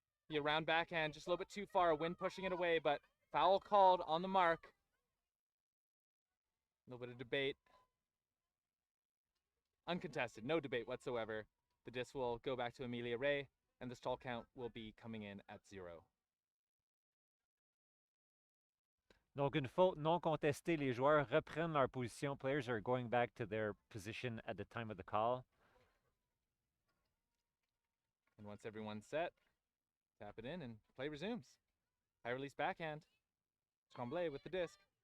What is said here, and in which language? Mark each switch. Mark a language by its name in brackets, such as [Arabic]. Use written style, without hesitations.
[English] The around backhand, just a little bit too far. Wind pushing it away, but foul called on the mark. A little bit of debate. Uncontested, no debate whatsoever. The disc will go back to Amelia Ray, and the stall count will be coming in at 0. [French] Donc, une faute non contestée, les joueurs reprennent leur position. [English] Players are going back to their position at the time of the call. And once everyone's set, tap it in and play resumes. High release backhand. Tremblay with the disc.